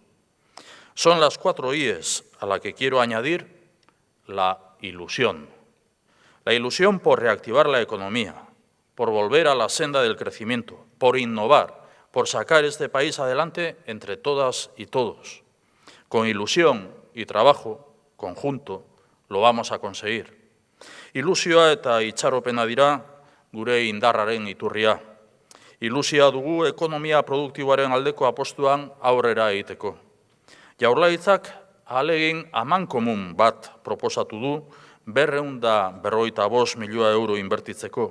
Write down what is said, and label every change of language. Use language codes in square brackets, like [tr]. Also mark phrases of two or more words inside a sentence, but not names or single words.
[es] Son las 4 IES a la que quiero añadir la ilusión. La ilusión por reactivar la economía, por volver a la senda del crecimiento, por innovar, por sacar este país adelante entre todas y todos. Con ilusión y trabajo conjunto lo vamos a conseguir. [eu] Ilusioa eta itxaropena dira gure indarraren iturria. Ilusioa dugu ekonomia produktiboaren aldeko apostuan aurrera egiteko. Jaurlaritzak ahalegin amankomun bat proposatu du 255 milioi euro inbertitzeko.